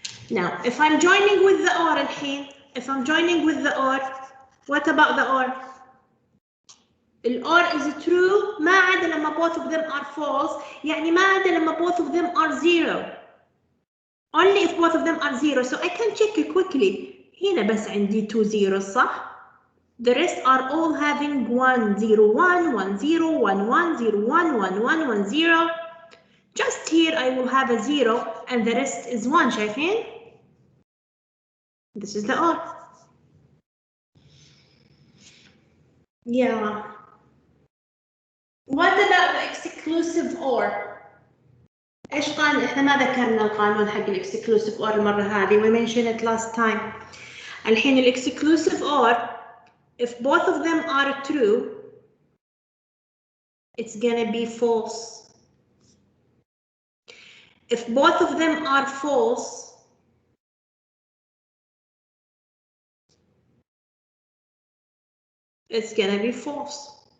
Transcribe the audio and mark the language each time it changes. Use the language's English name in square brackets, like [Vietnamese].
[English] Now, if I'm joining with the or [Arabic] الحين, [English] if I'm joining with the or, what about the or? The or is true [Arabic] ما عدا لما [English] both of them are false, [Arabic] يعني ما عدا لما [English] both of them are 0. Only if both of them are 0, so I can check it quickly. [Arabic] هنا بس عندي 2 zeros صح? [English] The rest are all having 1, 0, 1, 1, 0, 1, 1, 0, 1, 1, 1, 1, 0. Just here I will have a 0 and the rest is 1, [Arabic] شايفين? [English] This is the or. Yeah. What about the exclusive or? [Arabic] ايش قانون؟ احنا ما ذكرنا القانون حق الاكسكلوسيف اور المرة هذه. [English] We mentioned it last time. [Arabic] الحين [English] الاكسكلوسيف or, if both of them are true, it's gonna be false. If both of them are false, it's gonna be false.